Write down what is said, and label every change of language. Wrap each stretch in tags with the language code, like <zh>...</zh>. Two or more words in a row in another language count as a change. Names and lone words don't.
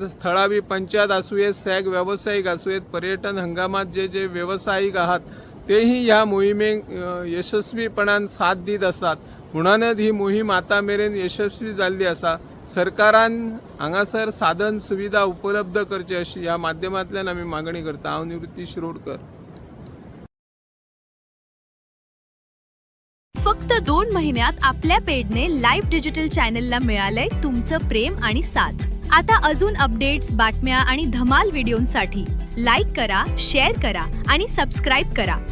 <kok>थळावी पंचायत आसूं, सॅग व्यावसायिक आसूं, पर्यटन हंगामात जे व्यावसायिक आहात तेही ह्या मोहिमेक यशस्वीपणान साथ दीत असतात। म्हणूनच ही मोहीम आता मेरेन यशस्वी जाल्ली आसा। सरकारान हांगासर साधन सुविधा उपलब्ध करची अशी ह्या माध्यमांतल्यान आमी मागणी करता। हांव निवृत्ती शिरोडकर।</kok> <mr>फक्त 2 महिन्यात आपल्या पेडने लाईव्ह डिजिटल चॅनलला मिळालंय तुमचं प्रेम आणि साथ। आता अजून अपडेट्स, बातम्या आणि धमाल व्हिडिओंसाठी लाईक करा, शेअर करा आणि सबस्क्राईब करा।</mr>